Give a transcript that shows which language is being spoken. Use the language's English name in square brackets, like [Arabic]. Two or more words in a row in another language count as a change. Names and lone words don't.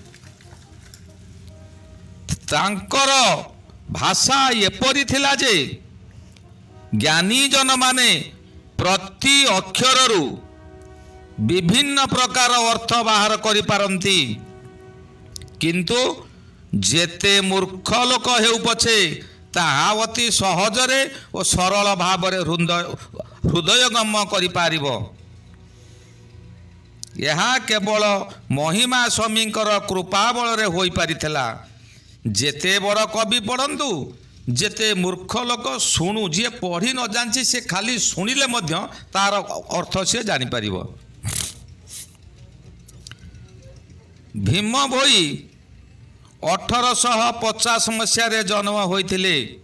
[Odia] ତାଙ୍କର ଭାଷା ଏପରି ଥିଲା ଯେ ଜ୍ଞାନୀ ଜନ ମାନେ ପ୍ରତି ଅକ୍ଷରରୁ ବିଭିନ୍ନ ପ୍ରକାର ଅର୍ଥ ବାହାର କରି ପାରନ୍ତି। କିନ୍ତୁ ଯେତେ ମୂର୍ଖ ଲୋକ ହେଉ ପଛେ ତାହା ଅତି ସହଜରେ ଔର ସରଳ ଭାବ ହୃଦୟଙ୍ଗମ କରି ପାରିବ। यह କେବଳ ମହିମା ସ୍ୱାମୀଙ୍କର କୃପା ବଳ ରେ ହୋଇ ପାରିଥିଲା। ଯେତେ ବଡ଼ କବି ପଢ଼ନ୍ତୁ, ଯେତେ ମୂର୍ଖ ଲୋକ ଶୁଣୁ, ଯିଏ ପଢ଼ି ନ ଜାଣିଛି ସେ ଖାଲି ଶୁଣିଲେ ମଧ୍ୟ ତାର ଅର୍ଥ ସେ ଜାଣିପାରିବ। ଭୀମ ଭୋଇ 1850 ମସିହାରେ ଜନ୍ମ ହୋଇଥିଲେ।